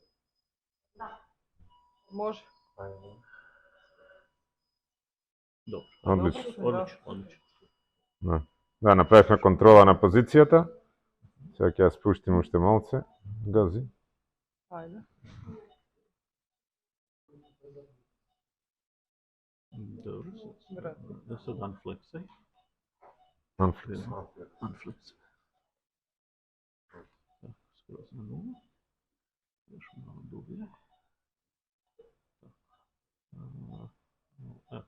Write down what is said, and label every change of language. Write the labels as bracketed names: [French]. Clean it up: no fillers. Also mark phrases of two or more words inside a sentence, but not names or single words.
[Macedonian] Може. [Serbian] Dobro. [Macedonian] Одлично. [Serbian] Odlično. [Macedonian] Да, направивме контрола на позицијата. Сега ќе ја спуштим уште малце. Гази. Ајде. [Serbian] Dobro. Vrati. Da sad unflexaj. Unflex. Unflex. Tako, skroz na nulu. Još malo dublje. Evo,